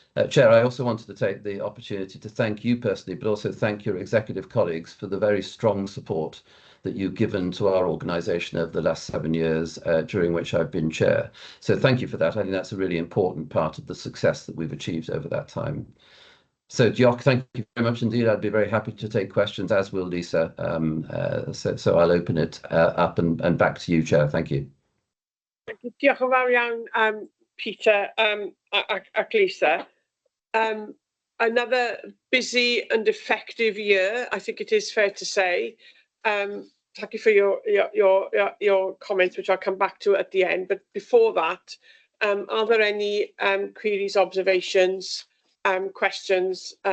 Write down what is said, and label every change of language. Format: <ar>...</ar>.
<en>Chair, I also wanted to take the opportunity to thank you personally, but also thank your executive colleagues for the very strong support that you've given to our organisation over the last 7 years, during which I've been chair. So thank you for that. I think that's a really important part of the success that we've achieved over that time. So Jock, thank you very much indeed. I'd be very happy to take questions, as will Lisa. So I'll open it up and back to you, Chair. Thank you.</en> <cy>Diolch yn fawr iawn, Peter ac Lisa.</cy> <en>Another busy and effective year, I think it is fair to say. Thank you for your comments, which I'll come back to at the end. But before that, are there any queries, observations, questions?</en>